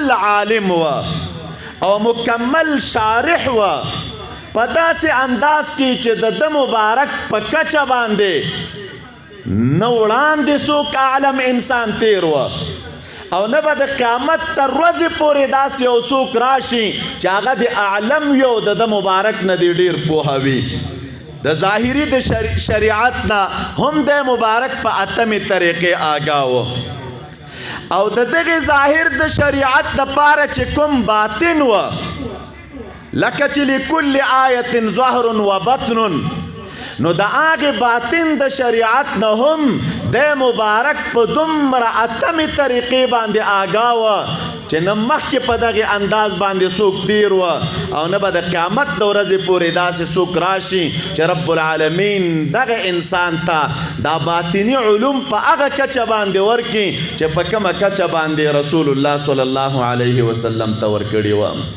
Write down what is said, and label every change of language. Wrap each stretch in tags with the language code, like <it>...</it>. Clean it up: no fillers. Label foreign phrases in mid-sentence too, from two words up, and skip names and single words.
<ps>عالم وه او مکمل شارح وه په داسې انداز کې چې د مبارک په کچه باندې نه وړاندې څوک عالم انسان تیر وه او نه به د قیامت تر ورځې پورې داسې یو څوک راشي چې هغه د اعلم یو د مبارک نه دی ډېر پوهه وي. د ظاهري د شریعت نه هم د مبارک په اتمې طریقې آګاه و او د دغې ظاهر د شریعت دپاره چې کوم باطن و لکه چې</ps> <ar>لکل آیت ظهر و بطن</ar> <ps>نو د هغې باطن د شریعت نه هم د مبارک په دومره اتمې طریقې باندې آګاه و چې نه مخکې په دغې انداز باندې څوک تیر و او نه به د قیامت د ورځې پورې داسې څوک راشي چې</ps> <ar>رب العالمین</ar> <ps>دغه انسان ته دا باطني علوم په هغه کچه باندې ورکړي چې په کومه کچه باندې</ps> <ar>رسول الله صلی الله علیه وسلم</ar> <ps>ته ورکړي وه.</ps>